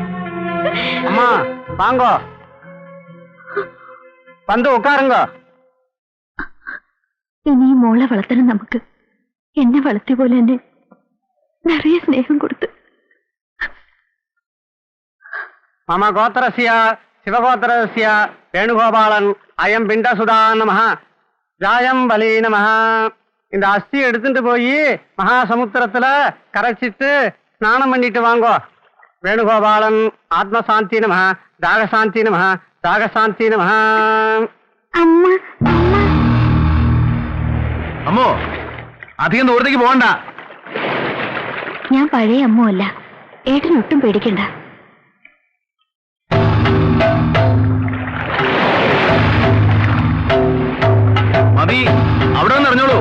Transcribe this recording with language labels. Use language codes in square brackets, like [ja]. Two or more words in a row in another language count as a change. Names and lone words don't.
[ta] அம்ம வாங்கோ, வந்து உக்காருங்கோ. [ml] ഇനി ഈ മോളെ വളർത്തണം നമുക്ക്. എന്നെ വളർത്തിയ പോലെ തന്നെ നിറയെ സ്നേഹം കൊടുത്ത്. [sa] മമ ഗോത്രസ്യ ശിവഗോത്രസ്യ വേണുഗോപാലൻ അയം പിണ്ടസുധാ നമഃ जायं बलि नमः. [ta] இந்த அஸ்தி எடுத்துட்டு போய் மகாசமுத்திரத்துல கரைச்சிட்டு ஸ்நானம் பண்ணிட்டு வாங்கோ. [sa] वेणुगोपालन् आत्मशान्ति नमः दाहशान्ति नमः दाहशान्ति नमः. [ml] അമ്മ അമ്മോ, അധികം ദൂരത്തേക്ക് പോകണ്ട. ഞാൻ പഴയ അമ്മല്ല. ഏട്ടനൊട്ടും പേടിക്കണ്ട. മതി, അവിടെ വന്ന് അറിഞ്ഞോളൂ.